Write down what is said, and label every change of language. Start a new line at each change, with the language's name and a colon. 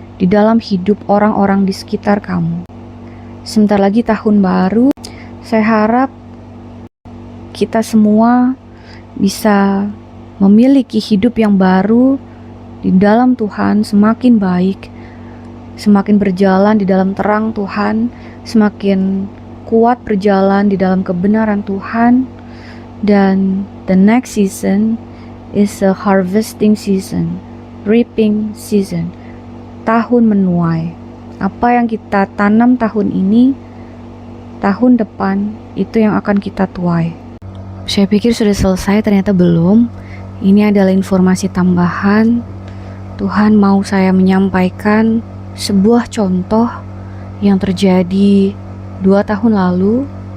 Indonesian: di dalam hidup orang-orang di sekitar kamu. Sebentar lagi tahun baru, saya harap kita semua bisa memiliki hidup yang baru di dalam Tuhan, semakin baik, semakin berjalan di dalam terang Tuhan, semakin kuat berjalan di dalam kebenaran Tuhan.
English: Dan the next season is a harvesting season, reaping season,
Indonesian: tahun menuai. Apa yang kita tanam tahun ini, tahun depan itu yang akan kita tuai. Saya pikir sudah selesai, ternyata belum. Ini adalah informasi tambahan. Tuhan mau saya menyampaikan sebuah contoh yang terjadi 2 tahun lalu.